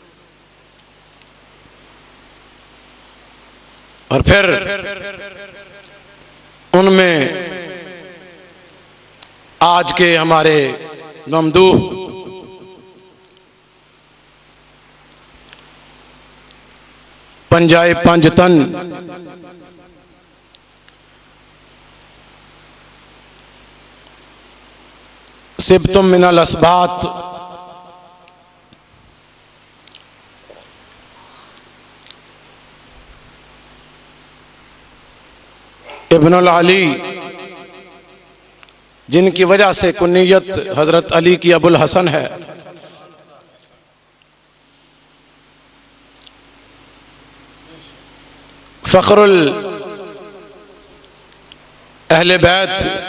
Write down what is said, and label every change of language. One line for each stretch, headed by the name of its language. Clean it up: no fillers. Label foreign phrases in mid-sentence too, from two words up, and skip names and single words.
Urdu: اور پھر ان میں آج کے ہمارے ممدوح پنجائے پنج تن
Arabic: سبتم من الاسبات ابن العلی،
Urdu: جن کی وجہ سے کنیت حضرت علی کی ابو الحسن ہے، فخر اہل بیت،